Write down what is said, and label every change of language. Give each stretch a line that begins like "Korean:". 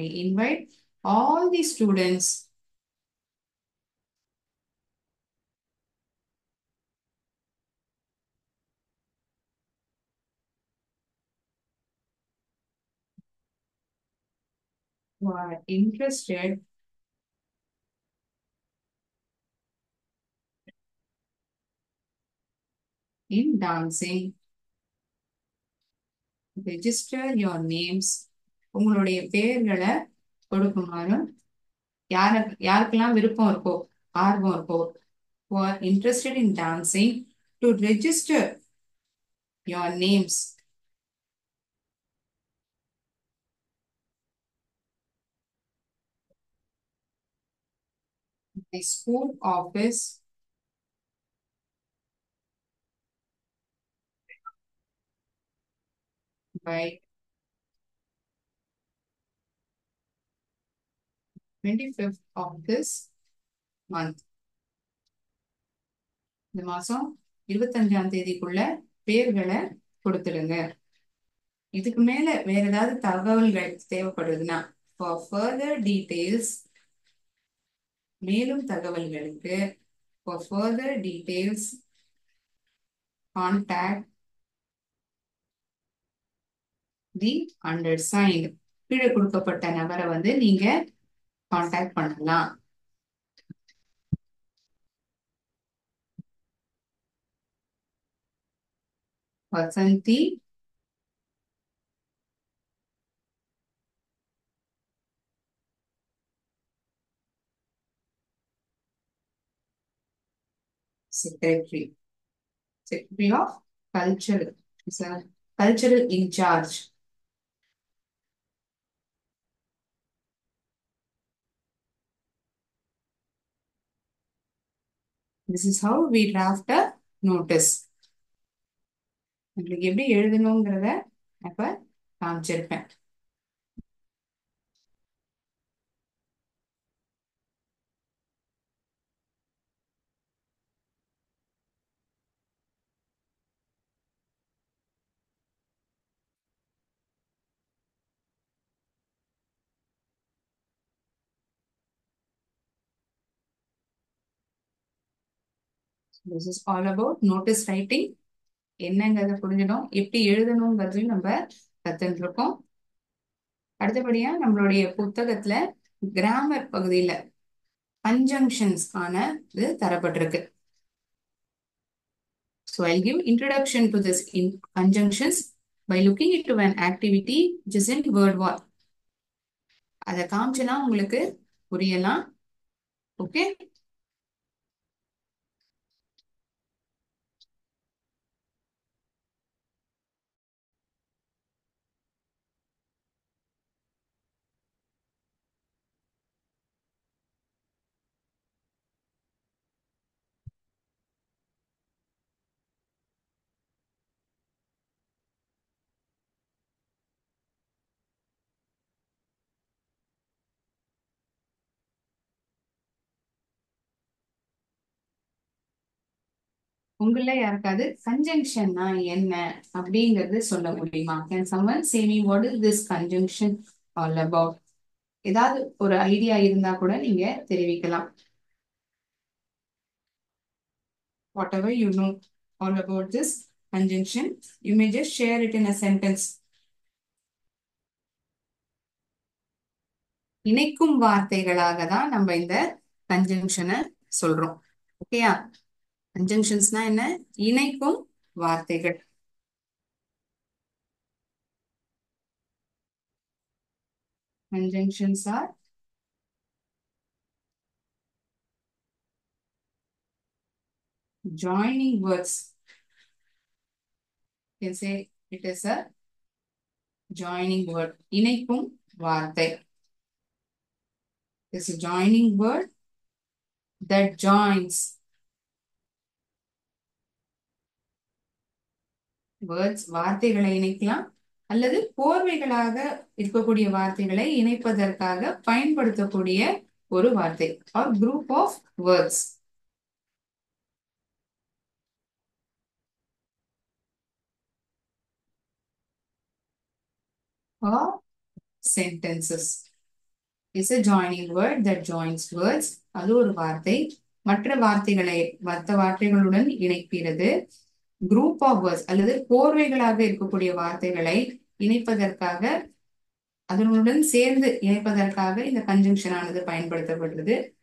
English: We invite all the students who are interested in dancing. Register your names.
Tamil: உங்களுடைய பெயர்களை கொடுக்குமாறும் யாருக்கெல்லாம் விருப்பம் இருக்கோ, ஆர்வம் இருக்கோ,
English: who are interested in dancing to register your names. The school office by 25th of this month.
Tamil: இந்த மாசம் 25ஆம் தேதிக்குள்ள பேர்களை கொடுத்துடுங்க. இதுக்கு மேல வேற ஏதாவது தகவல்கள் தேவைப்படுதுன்னா
English: for further details,
Tamil: மேலும் தகவல்களுக்கு
English: for further details contact the undersigned.
Tamil: கீழே கொடுக்கப்பட்ட நபரை வந்து நீங்க கான்டாக்ட் பண்ணலாம்.
English: Vasanthi secretary of culture, is a cultural in charge. This is how we draft a notice.
Tamil: உங்களுக்கு எப்படி எழுதணுங்கிறத அப்ப காமிச்சிருப்பேன்.
English: This is all about notice writing.
Tamil: என்னங்கிறத புரிஞ்சிடும், எப்படி எழுதணுங்கிறதையும் நம்ம கத்துட்டு இருக்கோம். அடுத்தபடியா நம்மளுடைய புத்தகத்துல கிராமர் பகுதியில கன்ஜங்ஷன்ஸ் ஆன இது தரப்பட்டிருக்கு.
English: So I'll give introduction to this in conjunctions. By looking into an activity which is in word war.
Tamil: அதை காமிச்சுனா உங்களுக்கு புரியலாம்.
English: okay,
Tamil: உங்கள யாருக்காவது கன்ஜங்ஷன்னா என்ன அப்படிங்கிறது சொல்ல முடியுமா?
English: Can someone say me what is this conjunction all about?
Tamil: ஏதாவது ஒரு ஐடியா இருந்தா கூட நீங்க தெரிவிக்கலாம்.
English: Whatever you know all about this conjunction, you may just share it in a sentence.
Tamil: இணைக்கும் வார்த்தைகளாக தான் நம்ம இந்த கன்ஜங்ஷனை சொல்றோம். ஓகேயா? கன்ஜங்ஷன்ஸ்னா என்ன? இணைக்கும் வார்த்தைகள்.
English: Conjunctions are joining words. You can say it is a joining word.
Tamil: இணைக்கும் வார்த்தை.
English: It's a joining word that joins words.
Tamil: வார்த்தைகளை இணைக்கலாம் அல்லது கோர்வைகளாக இருக்கக்கூடிய வார்த்தைகளை இணைப்பதற்காக பயன்படுத்தக்கூடிய ஒரு வார்த்தை
English: or group of words. Or sentences is a joining word that joins words.
Tamil: அது ஒரு வார்த்தை மற்ற வார்த்தைகளுடன் இணைக்கிறது.
English: group of words
Tamil: அல்லது கோர்வைகளாக இருக்கக்கூடிய வார்த்தைகளை இணைப்பதற்காக, அதனுடன் சேர்ந்து இணைப்பதற்காக இந்த கன்ஜங்ஷன் ஆனது பயன்படுத்தப்படுகிறது.